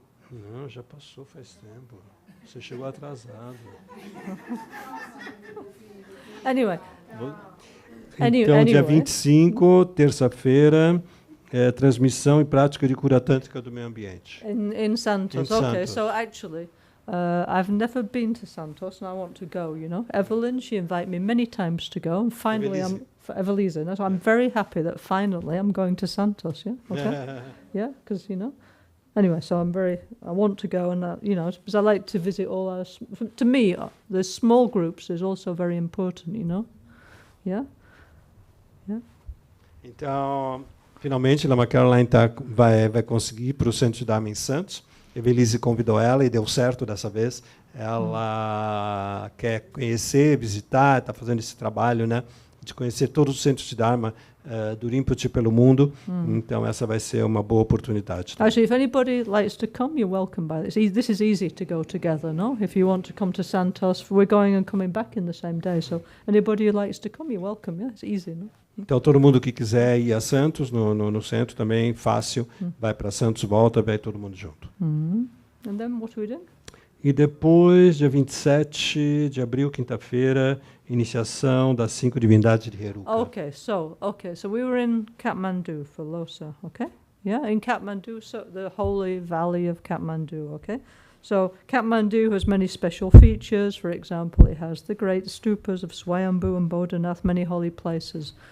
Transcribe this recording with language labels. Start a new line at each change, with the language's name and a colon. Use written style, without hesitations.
Portuguese: Não, já passou faz tempo. Você chegou atrasado.
English: Anyway.
Portuguese: Então, dia 25, terça-feira, transmissão e prática de cura tântrica do meio ambiente.
English: In Santos. Okay, so actually... I've never been to Santos and I want to go, Evelyn, she invited me many times to go, and finally Evelise, so I'm very happy that finally I'm going to Santos, yeah? Okay? Yeah, because, anyway, so I want to go, and, because I like to visit all to me, the small groups is also very important, Yeah? Yeah?
Portuguese: Então, finalmente, Lama Caroline vai conseguir ir para o Centro de Dharma em Santos. Evelise convidou ela e deu certo dessa vez. Ela quer conhecer, visitar, está fazendo esse trabalho, né, de conhecer todos os centros de Dharma do Rinpoche pelo mundo. Então, essa vai ser uma boa oportunidade.
English: Actually, if anybody likes to come, you're welcome by this. This is easy to go together, no? If you want to come to Santos, we're going and coming back in the same day. So anybody who likes to come, you're welcome. Yeah, it's easy, no?
Portuguese: Então, todo mundo que quiser ir a Santos, no centro também, fácil, vai para Santos, volta, vai todo mundo junto.
English: And then what are we doing?
Portuguese: E depois, dia 27 de abril, quinta-feira, iniciação das 5 divindades de Heruka.
English: Okay, so we were in Kathmandu for Lhasa, okay? Yeah, in Kathmandu, so the holy valley of Kathmandu, okay? So Kathmandu has many special features. For example, it has the great stupas of Swayambhu and Bodhanath, many holy places.